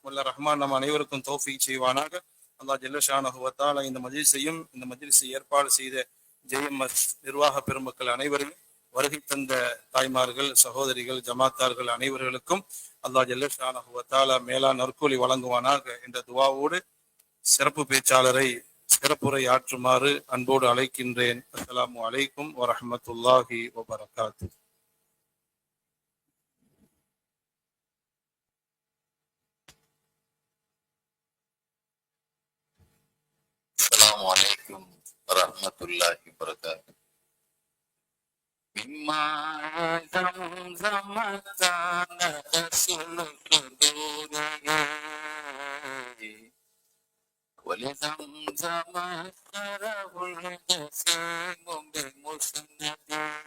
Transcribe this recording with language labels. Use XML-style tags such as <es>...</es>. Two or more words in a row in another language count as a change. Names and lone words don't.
<ta>வல்ல ரஹ்மான் நம் அனைவருக்கும் தௌஃபீக் செய்வானாக.</ta> <ar>الله جل شأنه وتعالى</ar> <ta>இந்த மஜ்லிஸையும் இந்த மஜ்லிஸை ஏற்பாடு செய்த ஜேஎம்எஸ் நிர்வாக பெருமக்கள் அனைவரையும், வருகை தந்த தாய்மார்கள், சகோதரிகள், ஜமாத்தார்கள் அனைவர்களுக்கும்</ta> <ar>الله جل شأنه وتعالى</ar> <ta>மேலான நற்கூலி வழங்குவானாக என்ற துஆவோடு சிறப்பு பேச்சாளரை சிறப்புரை ஆற்றுமாறு அன்போடு அழைக்கின்றேன்.</ta> <ar>السلام عليكم ورحمة الله وبركاته. السلام عليكم ورحمة الله وبركاته. مما زمزم كان غسل صدورها ولزمزم أثره الجسيم بمسنده.</ar>